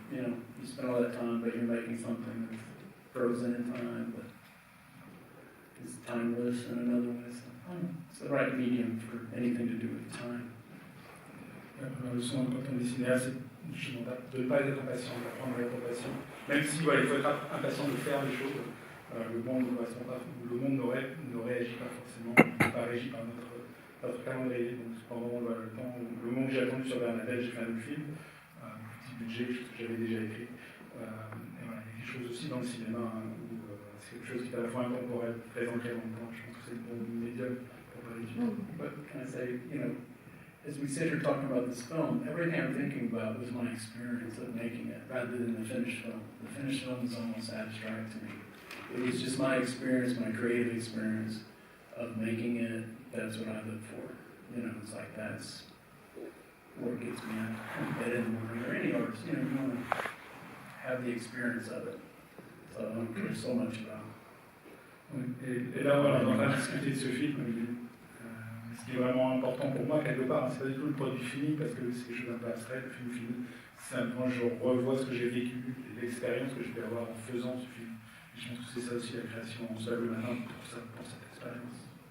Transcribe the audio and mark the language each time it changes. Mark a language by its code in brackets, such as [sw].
[en] You know, you spend all that time, but you're making something that's frozen in time, but it's timeless in another way. So it's the right medium for anything to do with time. [fr] La leçon quand on est cinéaste, c'est de ne pas être impatient, d'apprendre à être patient. Même si voilà, il faut être impatient de faire les choses, le monde ne réagit pas forcément, pas régi par notre calendrier. Donc pendant le moment où j'ai attendu sur Bernadette, j'ai fait un autre film, petit budget que j'avais déjà écrit. Et voilà, il y a quelque chose aussi dans le cinéma où c'est quelque chose qui est à la fois intemporel, très ancré dans le temps. Je pense que c'est le bon médium pour parler du temps. [en] But can I say, you know, as we sit here talking about this film, everything I'm thinking about was my experience of making it, rather than the finished film. The finished film is almost abstract to me. It was just my experience, my creative experience of making it. That's what I live for. You know, it's like that's what gets me out of bed in the morning, or any artist. You know, you want to have the experience of it. So I don't care so much about it. [fr] Et là, voilà, on est en train de discuter de ce film. Ce qui est vraiment important pour moi, quelque part, c'est pas du tout le produit fini, parce que c'est quelque chose d'un peu abstrait, le film fini. Simplement, je revois ce que j'ai vécu, l'expérience que je vais avoir en faisant ce film. Et je pense que c'est ça aussi la création en seul le matin pour cette expérience.